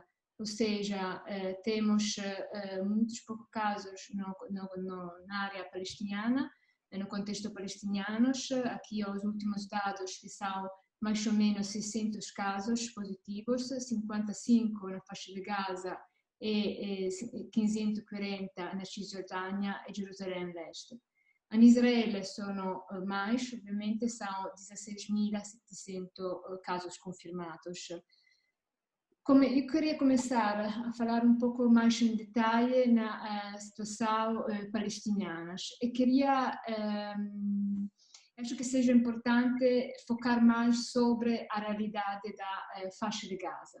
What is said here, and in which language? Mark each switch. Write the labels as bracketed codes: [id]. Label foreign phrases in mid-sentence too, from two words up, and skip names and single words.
[pt] Ou seja, temos muitos poucos casos na área palestiniana, no contexto palestiniano. Aqui os últimos dados que são mais ou menos 600 casos positivos, 55 na faixa de Gaza e 540 na Cisjordânia e Gerusalemme Leste. [it] In Israele sono mais, ovviamente, [pt] são 16.700 casos confirmados. Eu queria começar a falar um pouco mais em detalhe na situação palestiniana e acho que seja importante focar mais sobre a realidade da faixa de Gaza.